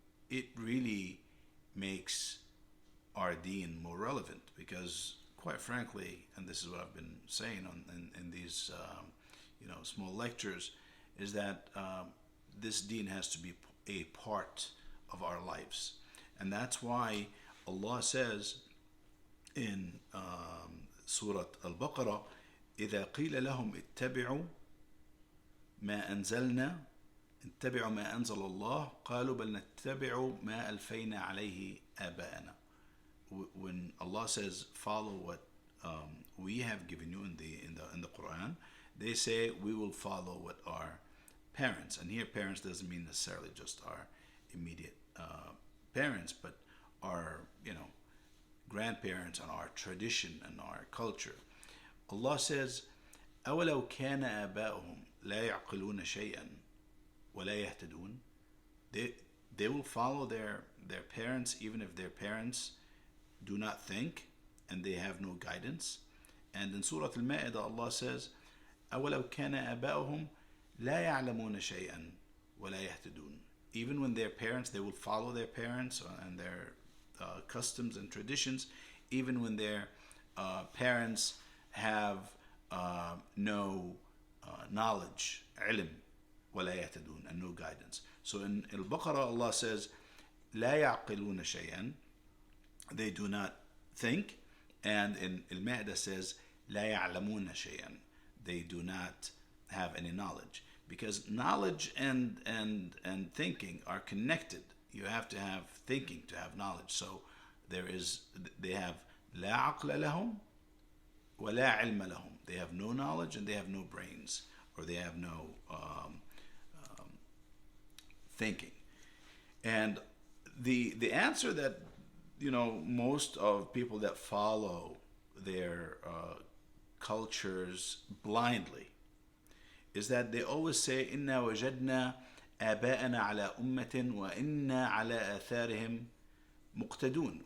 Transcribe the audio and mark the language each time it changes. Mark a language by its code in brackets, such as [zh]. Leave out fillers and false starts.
[en] it really makes our deen more relevant because, quite frankly, and this is what I've been saying in these small lectures, is that this deen has to be a part of our lives. And that's why Allah says in Surah Al-Baqarah, [ar] إذا قيل لهم اتبعوا ما أنزلنا اتبعوا ما أنزل الله قالوا بل نتبع ما ألفينا عليه آباءنا. [en] When Allah says follow what we have given you in the Quran, they say we will follow what our parents, and here parents doesn't mean necessarily just our immediate parents, but our grandparents and our tradition and our culture. Allah says [ar] أولو كان آباؤهم لا يعقلون شيئا ولا يهتدون. [en] They will follow their parents even if their parents do not think and they have no guidance. And in Surah Al-Ma'idah, Allah says [ar] أولو كان آباؤهم لا يعلمون شيئا ولا يهتدون. [en] Even when their parents, they will follow their parents and their customs and traditions, even when their parents have no knowledge, [ar] علم ولا يهتدون, [en] and no guidance. So in Al-Baqarah, Allah says [ar] لا يعقلون شيئا, [en] they do not think, and in Al-Ma'idah says [ar] لا يعلمون شيئا, [en] they do not have any knowledge, because knowledge and thinking are connected. You have to have thinking to have knowledge. So they have [ar] لا عقل لهم ولا علم لهم. [en] They have no knowledge and they have no brains, or they have no thinking. And the answer that most of people that follow their cultures blindly is that they always say [ar] إنا وجدنا آباءنا على أمة وإنا على آثارهم مقتدون.